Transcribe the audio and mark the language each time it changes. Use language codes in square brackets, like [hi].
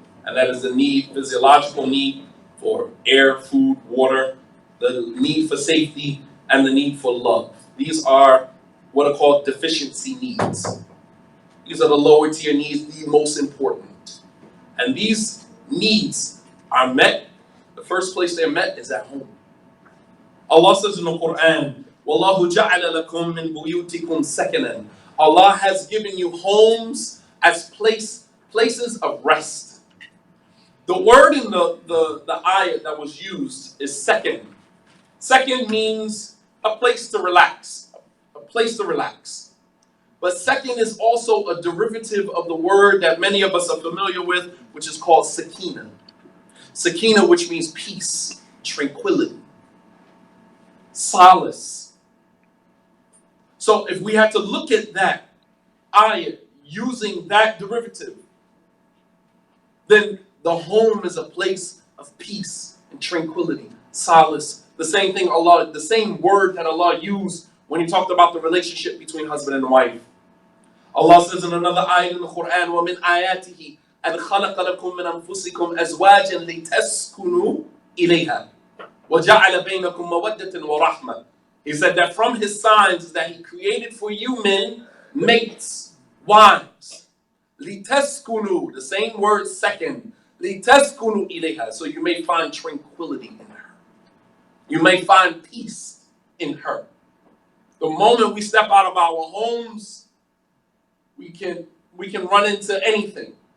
[en] And that is the need, physiological need for air, food, water, the need for safety, and the need for love. These are what are called deficiency needs. These are the lower tier needs, the most important. And these needs are met. The first place they're met is at home. Allah says in the Quran, [ar] وَاللَّهُ جَعَلَ لَكُم مِّن بُيُوتِكُمْ سَكَنًا. [en] Allah has given you homes as places of rest. The word in the ayat that was used is second. Second means a place to relax. A place to relax. But second is also a derivative of the word that many of us are familiar with, which is called sakina. Sakina, which means peace, tranquility, solace. So if we had to look at that ayat using that derivative, then the home is a place of peace and tranquility, solace. The same thing Allah, the same word that Allah used when He talked about the relationship between husband and wife. Allah says in another ayah in the Quran, [ar] وَمِنْ آيَاتِهِ أَنْ خَلَقَ لَكُم مِّنْ أَنفُسِكُمْ أَزْوَاجًا لِتَسْكُنُوا إِلَيْهَا وَجَعَلَ بَيْنَكُم مَّوَدَّةً وَرَحْمَةً. [en] He said that from His signs is that He created for you men mates, wives. لِتَسْكُنُوا, the same word second. [ar] لِتَسْكُنُوا إِلَيْهَا, [en] so you may find tranquility in her. You may find peace in her. The moment we step out of our homes, we can run into anything.